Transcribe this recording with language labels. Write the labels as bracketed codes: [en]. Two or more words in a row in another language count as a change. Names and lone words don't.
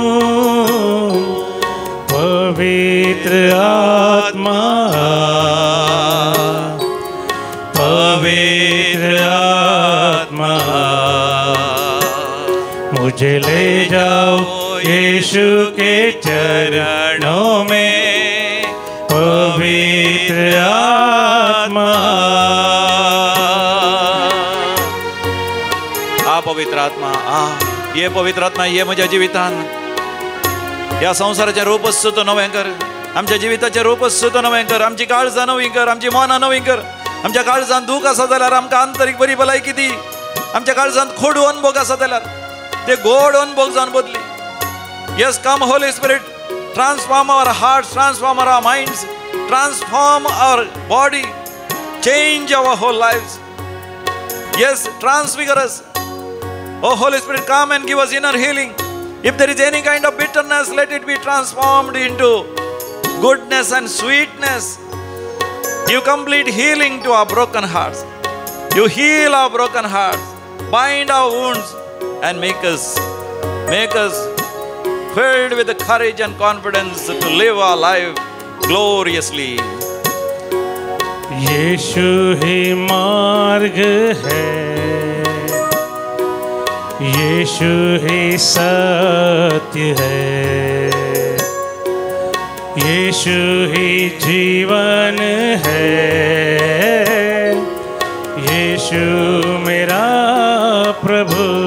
[hi] पवित्र आत्मा पवित्र आत्मा मुझे ले जाओ यीशु के चरणों में पवित्र आत्मा पवित्र आत्मा ये पवित्र आत्मा ये [kok] म्हज्या जिवितान ह्या संवसाराचें रूप सुद्दां नवें कर आमच्या जिविताचें रूप सुद्दां नवें कर आमची काळजां नवीं कर आमची मनां नवीं कर आमच्या काळजांत दूख आसा जाल्यार आमकां आंतरीक बरी भलायकी दी आमच्या काळजांत खोडू अनुभव आसा जाल्यार ते गोड अनुभव जावन बदली [en] yes come Holy Spirit transform our hearts transform our minds transform our body change our whole lives yes transfigure us Oh Holy Spirit, come and give us inner healing. If there is any kind of bitterness, let it be transformed into goodness and sweetness. Give complete healing to our broken hearts. You heal our broken hearts, bind our wounds, and make us filled with the courage and confidence to live our life gloriously. [hi] यीशु ही मार्ग है, यीशु ही सत्य है, यीशु ही जीवन है, यीशु मेरा प्रभु।